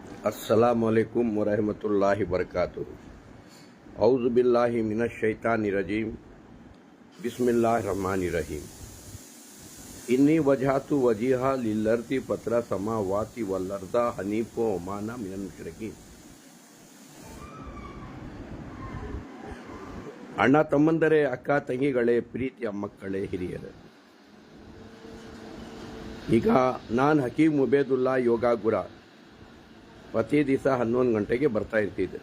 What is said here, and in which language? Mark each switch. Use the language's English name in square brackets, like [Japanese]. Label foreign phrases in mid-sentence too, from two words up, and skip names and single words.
[Arabic] السلام عليكم ورحمة الله وبركاته. أعوذ بالله من الشيطان الرجيم. بسم الله الرحمن الرحيم. إني وجهت وجهي للذي فطر السماوات والأرض حنيفا وما أنا من المشركين. [Kannada] ಅಣ್ಣ ತಮ್ಮಂದರೆ, ಅಕ್ಕ ತಂಗಿಗಳೇ, ಪ್ರೀತಿಯ ಮಕ್ಕಳೇ, ಹಿರಿಯರೇ, ಈಗ ನಾನು ಹಕೀಮ್ ಉಬೇದುಲ್ಲಾ ಯೋಗ ಗುರ ಪ್ರತಿ ದಿವಸ 11 ಗಂಟೆಗೆ ಬರ್ತಾ ಇರ್ತಿದ್ದೆ.